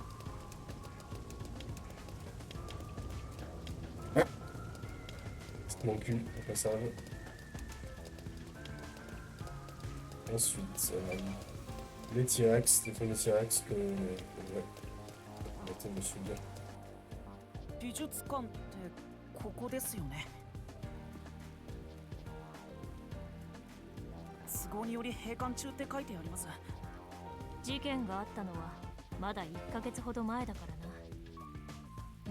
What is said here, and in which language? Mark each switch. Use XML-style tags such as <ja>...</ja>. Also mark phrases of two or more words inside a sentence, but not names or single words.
<fr>C'est mon cul, au passage. Ensuite, les T-Rex, les fameux T-Rex que... ouais. On va me suivre.</fr> <ja>美術館ってここですよね都合により閉館中って書いてあります事件があったのはまだ1ヶ月ほど前だからな。</ja>